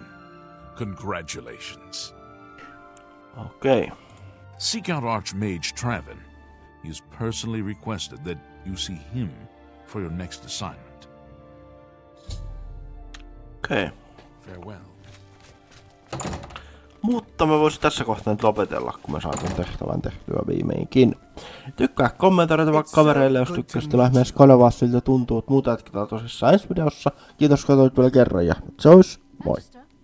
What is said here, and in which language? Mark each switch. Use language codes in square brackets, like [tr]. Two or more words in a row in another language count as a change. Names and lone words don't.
[en] Congratulations. Okay. Seek out Arch-Mage Traven. He has personally requested that you see him for your next assignment. Okay. Farewell. [fi] Mutta mä voisin tässä kohtaa nyt lopetella, kun mä saan ton tehtävän tehtyä viimeinkin. Tykkää kommentoida vaikka kavereille, jos tykkäsit lähes kanavaa siltä tuntuu, että muuta jatketaan tosissaan ensi videossa. Kiitos katsoit vielä kerran ja se olisi moi!